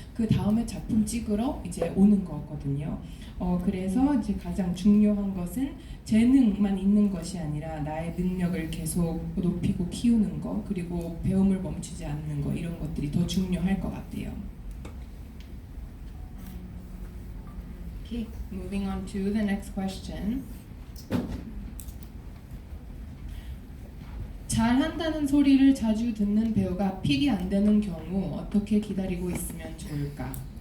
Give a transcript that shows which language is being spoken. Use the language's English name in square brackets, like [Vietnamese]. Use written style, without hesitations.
[Korean] 그 다음에 작품 찍으러 이제 오는 거거든요. 그래서 이제 가장 중요한 것은 재능만 있는 것이 아니라 나의 능력을 계속 높이고 키우는 거, 그리고 배움을 멈추지 않는 거, 이런 것들이 더 중요할 것 같아요. [English] Okay, moving on to the next question. [Korean] 잘한다는 소리를 자주 듣는 배우가 픽이 안 되는 경우 어떻게 기다리고 있으면 좋을까?